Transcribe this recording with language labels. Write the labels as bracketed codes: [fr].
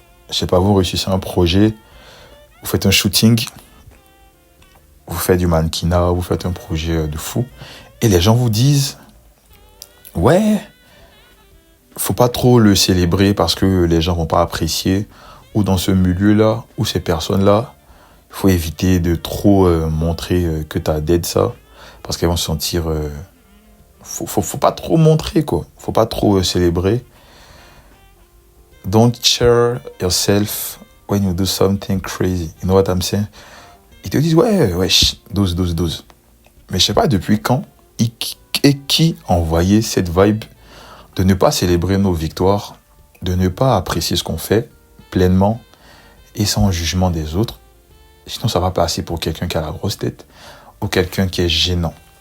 [fr] Je sais pas, vous réussissez un projet, vous faites un shooting, vous faites du mannequinat, vous faites un projet de fou, et les gens vous disent « Ouais, faut pas trop le célébrer parce que les gens vont pas apprécier, ou dans ce milieu-là, ou ces personnes-là, il faut éviter de trop montrer que t'as d'aide ça, parce qu'elles vont se sentir... faut pas trop montrer, quoi. Faut pas trop célébrer. [en] don't share yourself when you do something crazy. You know what I'm saying? [fr] Ils te disent, ouais, dose. Mais je sais pas depuis quand et qui a envoyé cette vibe de ne pas célébrer nos victoires, de ne pas apprécier ce qu'on fait pleinement et sans jugement des autres. Sinon, ça va passer pour quelqu'un qui a la grosse tête ou quelqu'un qui est gênant.